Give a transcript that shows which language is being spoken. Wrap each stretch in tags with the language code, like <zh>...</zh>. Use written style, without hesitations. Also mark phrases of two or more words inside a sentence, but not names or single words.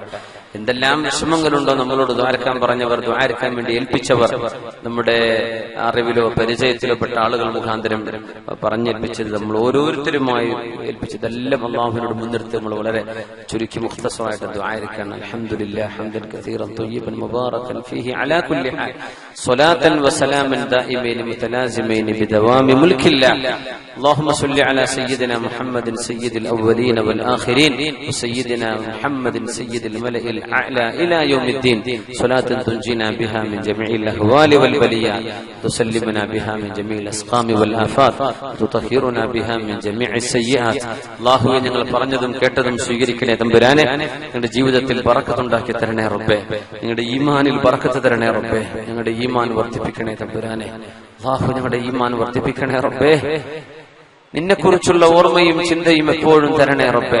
<ml>എന്തെല്ലാം വിഷമങ്ങളുണ്ടോ നമ്മളോട് ദ്വാരക്കാൻ പറഞ്ഞവർ, ദ്വാരക്കാൻ വേണ്ടി ഏൽപ്പിച്ചവർ, നമ്മുടെ അറിവിലോ പരിചയത്തിലോ പെട്ട ആളുകൾ മുഖാന്തരം പറഞ്ഞേൽപ്പിച്ചത്, നമ്മൾ ഓരോരുത്തരുമായി ഏൽപ്പിച്ചതെല്ലാം അള്ളാഹുവിനോട് മുൻനിർത്തി നമ്മൾ വളരെ ചുരുക്കി മുഖ്തസറായിട്ട് ദ്വാരക്കാണ്.</ml> <ar>الحمد لله حمدا كثيرا طيبا مباركا فيه على كل حال صلاة وسلاما دائمين متلازمين بدوام ملك الله. اللهم صل على سيدنا محمد سيد الأولين والآخرين وسيدنا محمد سيد الملأ الأعلى إلى يوم الدين، صلاة تنجينا بها من جميع الأهوال والبليات، تسلمنا بها من جميع الأسقام والآفات، تطهرنا بها من جميع السيئات.</ar> <ml>الله ഞങ്ങൾ പറഞ്ഞതും കേട്ടതും സ്വീകരിക്കണേ തമ്പുരാനെ. ഞങ്ങളുടെ ജീവിതത്തിൽ ബറക്കത്ത് ഉണ്ടാക്കി തരണേ റബ്ബേ. ഞങ്ങളുടെ ഈമാനിൽ ബറക്കത്ത് തരണേ റബ്ബേ. ഞങ്ങളുടെ ഈമാൻ വർദ്ധിപ്പിക്കണേ തമ്പുരാനെ. അല്ലാഹു ഞങ്ങളുടെ ഈമാൻ വർദ്ധിപ്പിക്കണേ റബ്ബേ. നിന്നെക്കുറിച്ചുള്ള ഓർമ്മയും ചിന്തയും എപ്പോഴും തരണേ റബ്ബേ.</ml>